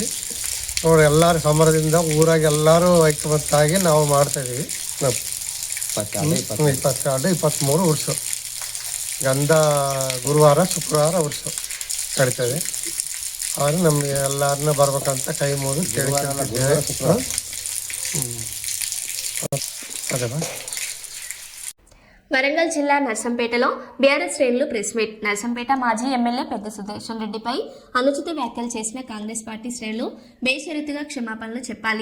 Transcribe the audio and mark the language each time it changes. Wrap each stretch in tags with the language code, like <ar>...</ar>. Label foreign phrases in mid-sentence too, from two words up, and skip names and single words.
<kn>ನೋಡಿ ಎಲ್ಲರೂ ಸಮರದಿಂದ ಊರಾಗ ಎಲ್ಲರೂ ಐಕ್ಯಮತ್ತಾಗಿ ನಾವು ಮಾಡ್ತಾಯಿದ್ದೀವಿ. 22, 23 ಉರ್ಸು ಗಂಧ ಗುರುವಾರ ಶುಕ್ರವಾರ ಉರ್ಸು ನಡೀತದೆ. ಅವರು ನಮಗೆ ಎಲ್ಲರನ್ನ ಬರ್ಬೇಕಂತ ಕೈ ಮುಗಿದು ಕೇಳಿಕೊಂಡಿದ್ದೇವೆ.</kn> <te>వరంగల్ జిల్లా నర్సంపేటలో బీఆర్ఎస్ శ్రేణులు</te> <en>press meet.</en> <te>నర్సంపేట మాజీ ఎమ్మెల్యే పెద్ద సుదర్శన్ రెడ్డిపై అనుచిత వ్యాఖ్యలు చేసిన కాంగ్రెస్ పార్టీ శ్రేణులు బేషరతుగా క్షమాపణలు చెప్పాలి.</te>